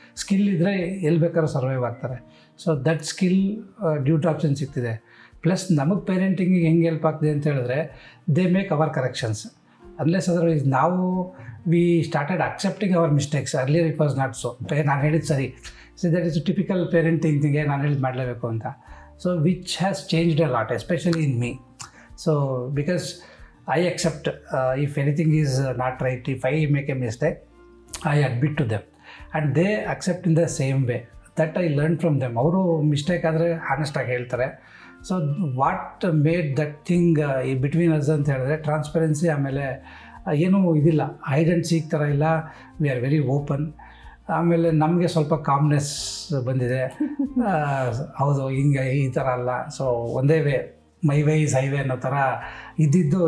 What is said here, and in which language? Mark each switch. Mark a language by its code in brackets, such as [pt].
[kn] Skill ಇದ್ದರೆ ಎಲ್ಲಿ ಬೇಕಾದ್ರೂ ಸರ್ವೈವ್ ಆಗ್ತಾರೆ. [en] so that skill due to option [kn] ಸಿಗ್ತಿದೆ. Plus ನಮಗೆ ಪೇರೆಂಟಿಂಗಿಗೆ ಹೆಂಗೆ ಹೆಲ್ಪ್ ಆಗ್ತಿದೆ ಅಂತ ಹೇಳಿದ್ರೆ, [en] They make our corrections. Unless otherwise ನಾವು we started accepting our mistakes. Earlier it was not so. [kn] ನಾನು ಹೇಳಿದ್ದು ಸರಿ, [en] so that is typical parenting ಥಿಂಗೆ [kn] ನಾನು ಹೇಳಿದ್ದು ಮಾಡಲೇಬೇಕು ಅಂತ. [en] So which has changed a lot, especially in me. So because I accept if anything is not right, if I make a mistake, I admit to them and they accept in the same way. That I learned from them. [kn] ಅವರು mistake ಆದರೆ ಹಾನೆಸ್ಟಾಗಿ ಹೇಳ್ತಾರೆ. [en] so what made that thing between us [kn] ಅಂತ ಹೇಳಿದ್ರೆ [en] Transparency. [kn] ಆಮೇಲೆ ಏನೂ ಇದಿಲ್ಲ, hide and seek ಥರ ಇಲ್ಲ. [en] We are very open. [kn] ಆಮೇಲೆ ನಮಗೆ ಸ್ವಲ್ಪ ಕಾಮ್ನೆಸ್ ಬಂದಿದೆ. ಹೌದು ಹಿಂಗೆ ಈ ಥರ ಅಲ್ಲ, ಸೊ ಒಂದೇ way, [en] my way is highway [kn] ಅನ್ನೋ ಥರ ಇದ್ದಿದ್ದು.